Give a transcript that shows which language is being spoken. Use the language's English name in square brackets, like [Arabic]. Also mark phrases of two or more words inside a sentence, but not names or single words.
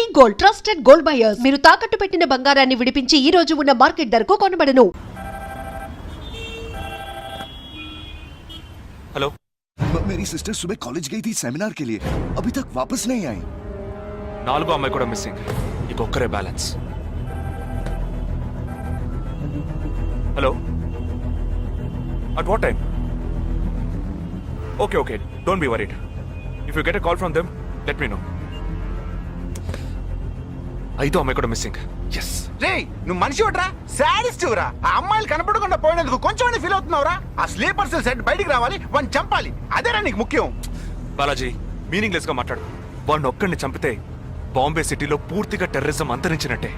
[English] gold, trusted gold buyers. [Telugu] మీరు తాకట్టు పెట్టిన బంగారాన్ని విడిపించి ఈ రోజు ఉన్న మార్కెట్ ధరకు కొనబడను. [Hindi] हेलो मेरी सिस्टर सुबह कॉलेज गई थी सेमिनार के लिए, अभी तक वापस नहीं आई। [Telugu] నాలుగో అమ్మాయి కూడా మిస్సింగ్. ఇంకొక్కరే బ్యాలెన్స్. [English] హలో at what time? Okay, don't be worried. If you get a call from them, let me know. [Telugu] ఐదో అమ్మాయి కూడా మిస్సింగ్. yes. రే నువ్వు మనిషి ఒకట్రా, సాడిస్ట్ రా. ఆ అమ్మాయిలు కనపడకుండా పోయినందుకు కొంచెం ఫీల్ అవుతున్నావురా? ఆ [English] sleeper cell set [Telugu] బయటికి రావాలి, వాడిని చంపాలి, అదేరా నీకు ముఖ్యం. బాలాజీ మీనింగ్లెస్ గా మాట్లాడు. వాడిని ఒక్కడిని చంపితే బాంబే సిటీలో పూర్తిగా టెర్రరిజం అంతరించినట్టే.